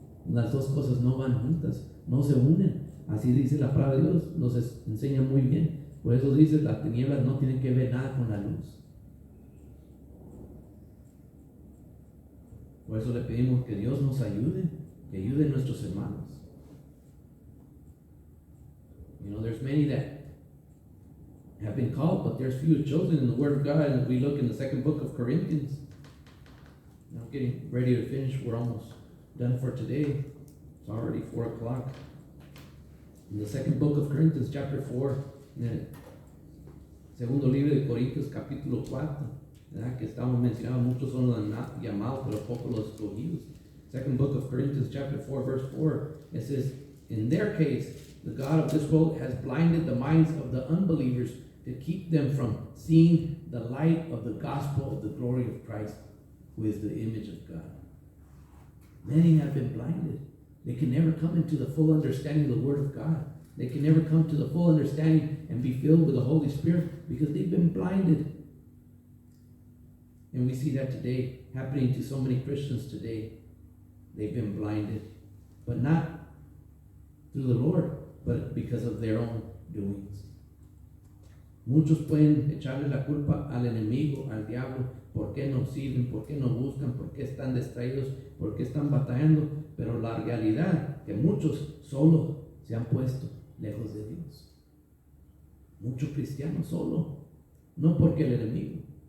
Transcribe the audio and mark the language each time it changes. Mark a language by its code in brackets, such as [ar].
[es] Las dos cosas no van juntas, no se unen. Así dice la palabra de Dios, nos enseña muy bien. Por eso dice, las tinieblas no tienen que ver nada con la luz. Por eso le pedimos que Dios nos ayude, que ayude a nuestros hermanos. [en] There's many that have been called, but there's few chosen in the Word of God. And we look in the second book of Corinthians. I'm getting ready to finish. We're almost done for today. It's already 4 o'clock. In the second book of Corinthians, chapter 4, [es] en el segundo libro de Corintios, capítulo 4, ¿verdad? Que estamos mencionando, muchos son los llamados, pero pocos los escogidos. [en] Second book of Corinthians, chapter 4, verse 4, it says, in their case, the God of this world has blinded the minds of the unbelievers to keep them from seeing the light of the gospel of the glory of Christ, who is the image of God. Many have been blinded. They can never come into the full understanding of the Word of God. They can never come to the full understanding and be filled with the Holy Spirit because they've been blinded. And we see that today happening to so many Christians today. They've been blinded, but not through the Lord, but because of their own doings. [es] Muchos pueden echarle la culpa al enemigo, al diablo, por qué no sirven, por qué no buscan, por qué están distraídos, por qué están batallando, pero la realidad que muchos solo se han puesto lejos de Dios. Muchos cristianos solo, no porque el enemigo.